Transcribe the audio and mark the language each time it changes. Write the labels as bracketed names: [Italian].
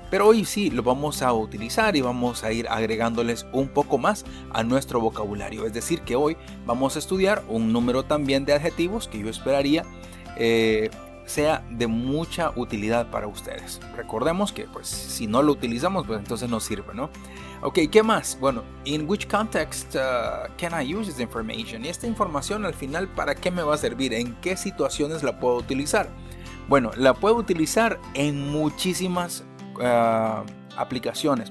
[Spanish] Pero hoy sí lo vamos a utilizar y vamos a ir agregándoles un poco más a nuestro vocabulario. Es decir, que hoy vamos a estudiar un número también de adjetivos que yo esperaría sea de mucha utilidad para ustedes. Recordemos que pues si no lo utilizamos, pues entonces no sirve, ¿no? Ok, ¿qué más? [English] Bueno, in which context can I use this information? [Spanish] Y esta información al final, ¿para qué me va a servir? ¿En qué situaciones la puedo utilizar? Bueno, la puedo utilizar en muchísimas aplicaciones.